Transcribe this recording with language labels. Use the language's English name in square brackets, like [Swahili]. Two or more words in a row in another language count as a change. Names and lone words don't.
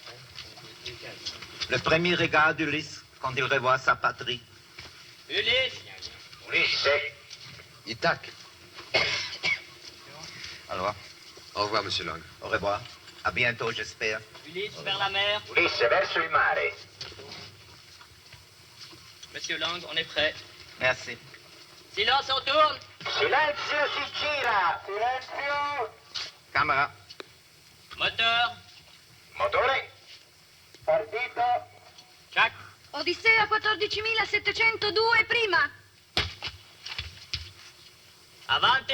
[French] Le premier regard d'Ulysse quand il revoit sa patrie. Ulysse. Ulysse. Ithaque. Alors, Au revoir, monsieur Lang. au revoir. À bientôt, j'espère. Ulysse vers la mer. [Italian] Ulysse verso il mare. [French] Monsieur Lang, on est prêt. Merci. Silence, on tourne. [Italian] Silenzio si gira. Silenzio. Camera. [French] Moteur. [Italian] Motore. Partito. Jack. Odissea 14702 prima. Avanti.